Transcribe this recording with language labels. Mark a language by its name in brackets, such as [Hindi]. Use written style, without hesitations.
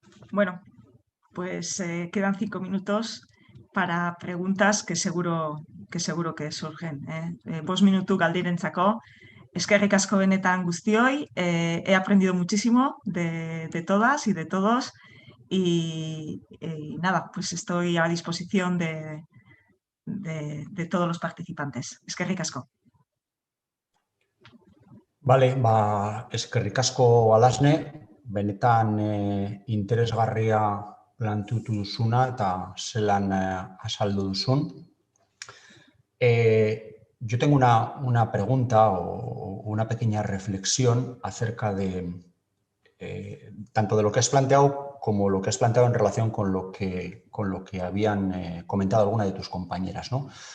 [Spanish] Bueno, pues quedan 5 minutos para preguntas que seguro que surgen. [Basque] Bost minutu galderentzako. Eskerrik asko benetan guztioi. [Spanish] He aprendido muchísimo de todas y de todos. Y nada, pues estoy a disposición de todos los participantes. [Basque] Eskerrik asko. Vale, eskerrik asko Alasne, benetan interesgarria planteatu duzuna eta zelan azaldu duzun. [Spanish] Yo tengo una pregunta o una pequeña reflexión acerca de tanto de lo que has planteado como lo que has planteado en relación con lo que habían comentado alguna de tus compañeras, ¿no?